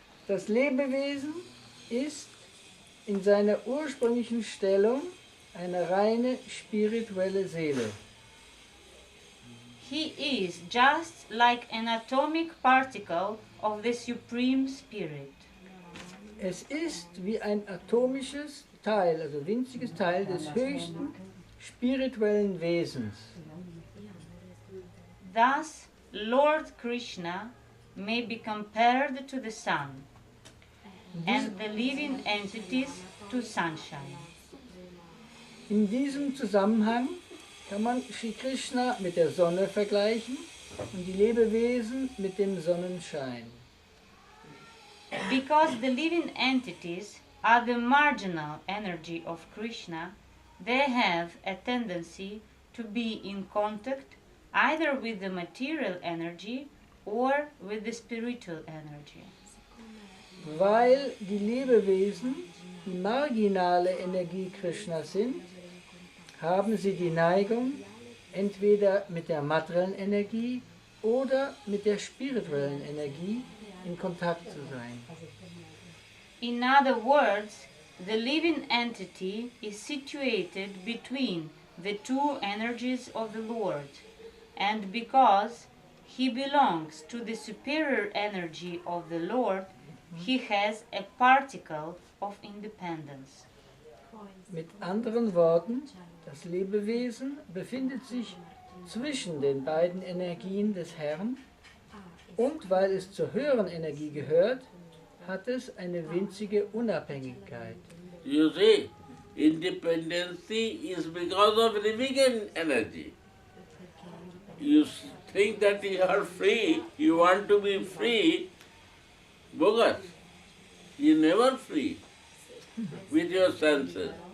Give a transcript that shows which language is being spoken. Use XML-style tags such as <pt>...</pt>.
<de>das Lebewesen ist in seiner ursprünglichen Stellung eine reine spirituelle Seele.</de> <en>He is just like an atomic particle of the Supreme Spirit.</en> <de>Es ist wie ein atomisches Teil, also winziges Teil des höchsten spirituellen Wesens.</de> <en>Thus, Lord Krishna may be compared to the sun, and the living entities to sunshine.</en> <de>In diesem Zusammenhang kann man Sri Krishna mit der Sonne vergleichen und die Lebewesen mit dem Sonnenschein.</de> <en>Because the living entities are the marginal energy of Krishna, they have a tendency to be in contact either with the material energy or with the spiritual energy.</en> <de>Weil die Lebewesen die marginale Energie Krishnas sind, haben sie die Neigung, entweder mit der materiellen Energie oder mit der spirituellen Energie in Kontakt zu sein.</de> <en>In other words, the living entity is situated between the two energies of the Lord, and because he belongs to the superior energy of the Lord, he has a particle of independence.</en> <de>Mit anderen Worten, das Lebewesen befindet sich zwischen den beiden Energien des Herrn und weil es zur höheren Energie gehört, hat es eine winzige Unabhängigkeit.</de> <en>You see, independency is because of living energy. You think that you are free, you want to be free, bogus. You never free with your senses.</en>